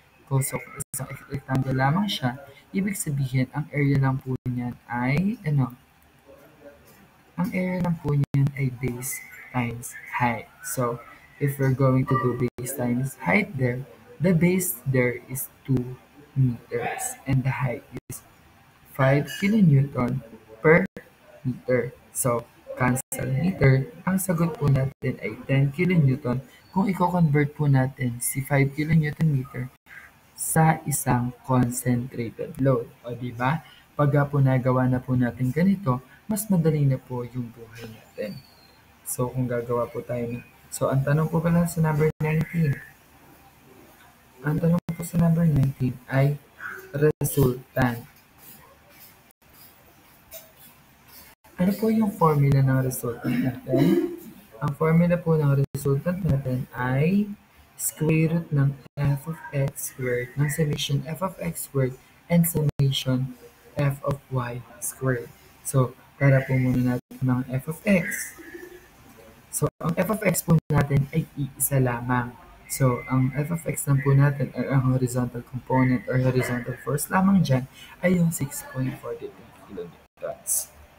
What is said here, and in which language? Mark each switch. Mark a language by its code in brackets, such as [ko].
[tl] So, isang rectangle lamang siya, ibig sabihin, ang area lang po niyan ay, ang area lang po niyan ay base times height. [en] So, if we're going to do base times height there, the base there is 2 meters and the height is 5 kilonewton per meter. So, cancel meter, [tl] ang sagot po natin ay 10 kilonewton kung i-convert po natin si 5 kilonewton meter sa isang concentrated load. O di ba? Pagka po nagawa na po natin ganito, mas madali na po yung buhay natin. So kung gagawa po tayo so ang tanong po pala sa number 19. Ang tanong po sa number 19 ay resultant. Ano po yung formula ng resultant natin? Ang formula po ng resultant natin ay square root ng f of x squared ng summation f of x squared and summation f of y squared. So, tara po muna natin ng f of x. So, ang f of x po natin ay iisa lamang. So, ang f of x lang po natin or ang horizontal component or horizontal force lamang dyan ay yung 6.43 kilonewtons.